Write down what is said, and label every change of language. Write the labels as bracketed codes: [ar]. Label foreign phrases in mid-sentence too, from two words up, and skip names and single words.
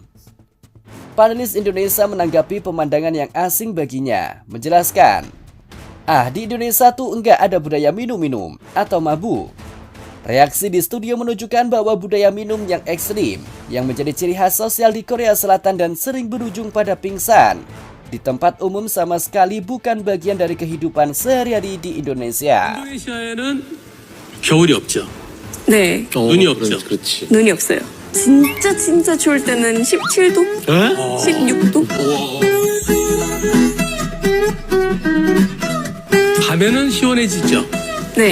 [id] Panelis Indonesia menanggapi pemandangan yang asing baginya, menjelaskan, di Indonesia tuh enggak ada budaya minum-minum atau mabuk. Reaksi di studio menunjukkan bahwa budaya minum yang ekstrim yang menjadi ciri khas sosial di Korea Selatan dan sering berujung pada pingsan di tempat umum sama sekali bukan bagian dari kehidupan sehari-hari di Indonesia. [ko] 인도네시아에는 겨울이 없죠. 네. 눈이 없죠. 그렇지. 눈이 없어요. 진짜 추울 때는 17도? 16도? 밤에는 시원해지죠. 네.